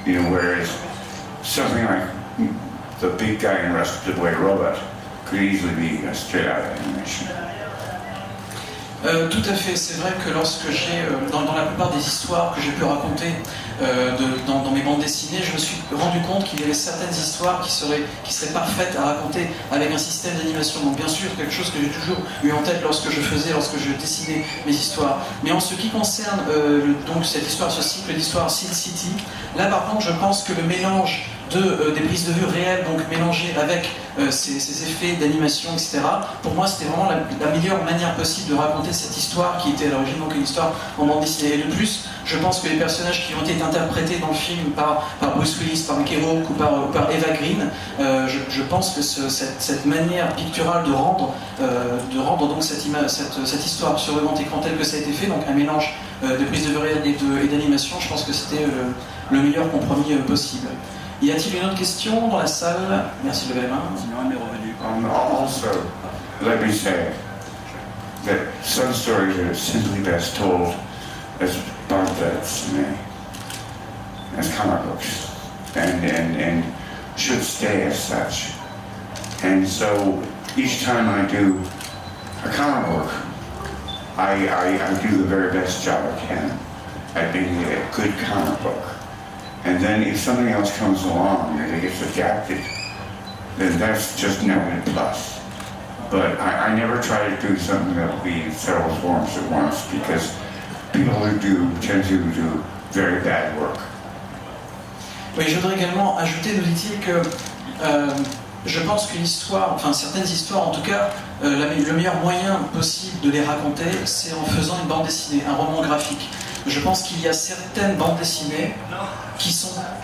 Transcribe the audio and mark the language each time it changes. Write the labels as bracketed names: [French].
[English] Whereas something like the big guy in Rusted Away Robot could easily be a straight out animation. [French] Tout à fait, c'est vrai que lorsque j'ai, dans la plupart des histoires que j'ai pu raconter dans mes bandes dessinées, je me suis rendu compte qu'il y avait certaines histoires qui seraient parfaites à raconter avec un système d'animation. Donc bien sûr, quelque chose que j'ai toujours eu en tête lorsque je dessinais mes histoires. Mais en ce qui concerne donc cette histoire, ce cycle d'histoire Sin City, là par contre je pense que le mélange des prises de vue réelles, donc mélangées avec ces effets d'animation, etc. Pour moi, c'était vraiment la meilleure manière possible de raconter cette histoire qui était à l'origine donc une histoire en bande dessinée. Et de plus, je pense que les personnages qui ont été interprétés dans le film par Bruce Willis, par Mickey Rourke ou par Eva Green, je pense que cette manière picturale de rendre donc cette histoire sur le grand écran tel que ça a été fait, donc un mélange de prises de vue réelles et d'animation, je pense que c'était le meilleur compromis possible. Y a-t-il une autre question dans la salle? Merci de lever la main. Sinon, elle est revenue. [English] Also, let me say that some stories are simply best told as pamphlets, as comic books, and should stay as such. And so each time I do a comic book, I do the very best job I can at being a good comic book. And then if something else comes along and it gets adapted, then that's just an added plus. But I never try to do something that will be in several forms at once, because people who tend to do very bad work. [French] Oui, je voudrais également ajouter, nous dit-il, que je pense qu'une histoire, enfin certaines histoires en tout cas, le meilleur moyen possible de les raconter, c'est en faisant une bande dessinée, un roman graphique. Je pense qu'il y a certaines bandes dessinées qui sont...